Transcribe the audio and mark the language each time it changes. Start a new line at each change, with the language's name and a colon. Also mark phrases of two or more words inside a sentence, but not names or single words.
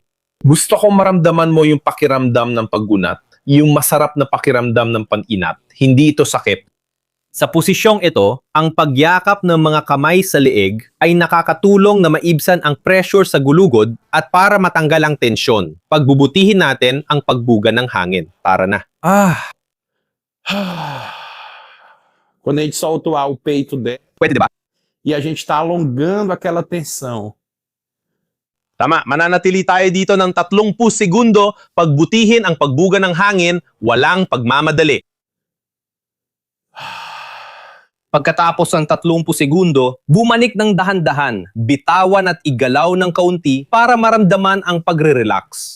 Filipino: Gusto kong maramdaman mo yung pakiramdam ng paggunat, yung masarap na pakiramdam ng pag-inat. Hindi ito sakit. Sa posisyong ito, ang pagyakap ng mga kamay sa leeg ay nakakatulong na maibsan ang pressure sa gulugod at para matanggal ang tensyon. Pagbubutihin natin ang pagbuga ng hangin. Tara na.
Portuguese: Quando a gente solta o peito dela
Filipino: Pwede diba?
Portuguese: e a gente está alongando aquela tensão.
Filipino: Tama, mananatili tayo dito ng 30 segundo, pagbutihin ang pagbuga ng hangin, walang pagmamadali. Pagkatapos ng 30 segundo, bumalik ng dahan-dahan, bitawan at igalaw ng kaunti para maramdaman ang pagre-relax.